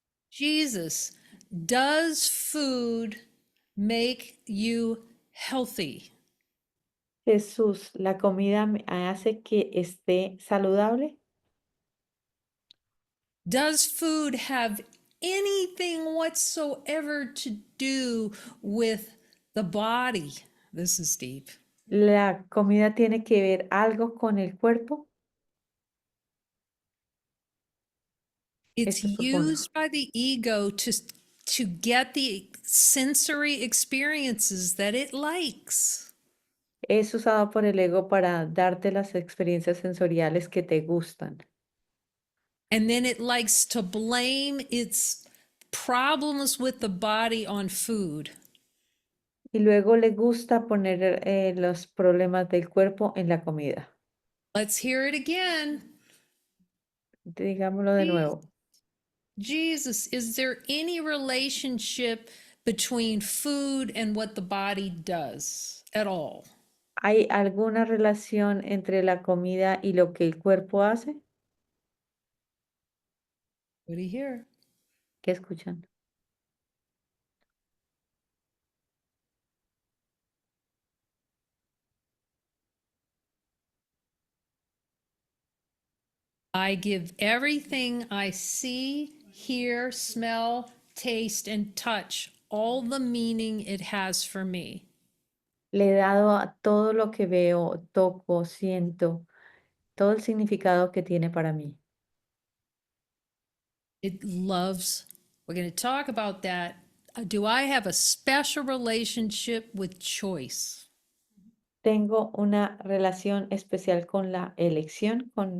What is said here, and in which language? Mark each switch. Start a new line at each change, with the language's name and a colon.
English: Jesus, does food make you healthy?
Spanish: Jesús, ¿la comida me hace que esté saludable?
English: Does food have anything whatsoever to do with the body? This is deep.
Spanish: ¿La comida tiene que ver algo con el cuerpo?
English: It's
Spanish: Esto es profundo.
English: used by the ego to get the sensory experiences that it likes.
Spanish: Es usado por el ego para darte las experiencias sensoriales que te gustan.
English: And then it likes to blame its problems with the body on food.
Spanish: Y luego le gusta poner los problemas del cuerpo en la comida.
English: Let's hear it again.
Spanish: Digámoslo de Je- nuevo.
English: Jesus, is there any relationship between food and what the body does at all?
Spanish: ¿Hay alguna relación entre la comida y lo que el cuerpo hace?
English: What do you hear?
Spanish: ¿Qué escuchan?
English: I give everything I see, hear, smell, taste, and touch all the meaning it has for me.
Spanish: Le he dado a todo lo que veo, toco, siento, todo el significado que tiene para mí.
English: It loves, we're going to talk about that. Do I have a special relationship with choice?
Spanish: Tengo una relación especial con la elección,